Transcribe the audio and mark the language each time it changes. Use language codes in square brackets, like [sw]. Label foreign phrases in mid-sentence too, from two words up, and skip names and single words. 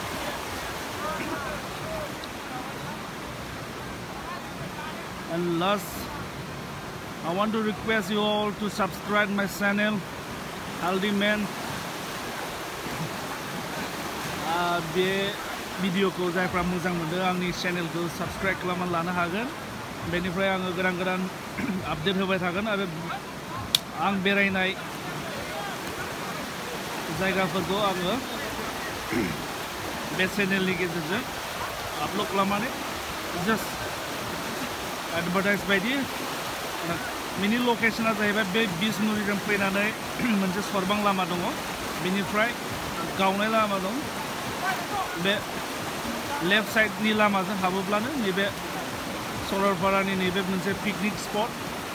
[en] And last, I want to request you all to subscribe my channel, Healthy Man. [brx] बे भिडिअ को जायफ्रा मोजां मोनदों आंनि चैनल को सब्सक्राइब खालामना लानो हागोन बेनिफ्राय आङो गोदान आपडेट होबाय थागोन आरो आं बेरायनाय जायगाफोरखौ आङो बे चैनलनि गेजेरजों आपल'ड खालामनानै जास्ट एडभार्टाइज बायदि मिनि लकेशना जाहैबाय बे बिसमुरिजों फैनानै मोनसे सरबां लामा दङ बेनिफ्राय गावनाय लामा दं बे लेफ्ट साइडनि लामाजों हाबोब्लानो नैबे सरलपारानि नैबे मोनसे पिकनिक स्पट